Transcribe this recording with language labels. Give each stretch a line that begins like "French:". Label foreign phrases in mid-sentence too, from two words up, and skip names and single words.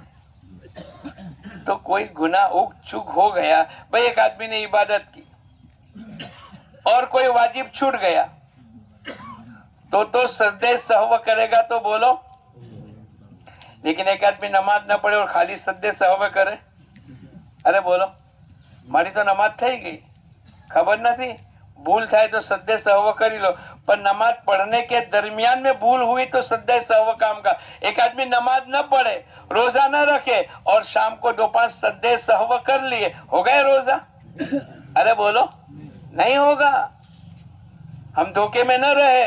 Urdu: تو کوئی گناہ چک ہو گیا، بھئی ایک آدمی نے عبادت کی اور کوئی واجب چھوٹ گیا تو سجدہ سہو کرے گا تو بولو، لیکن ایک آدمی نماز نہ پڑھے اور خالی سجدہ سہو کرے، ارے بولو
Gujarati: મારી તો નમાજ થઈ ગઈ، ખબર નથી، ભૂલ થાય તો સજ્જે સહવો કરી લો،
Urdu: پر نماز پڑھنے کے درمیان میں بھول ہوئی تو سجدہ سہو کام کا. ایک آدمی نماز نہ پڑھے, روزہ نہ رکھے اور شام کو 2-5 سجدے سہو کر لیے, ہو گئے روزہ؟ ارے بولو, نہیں ہوگا. ہم دھوکے میں نہ رہے.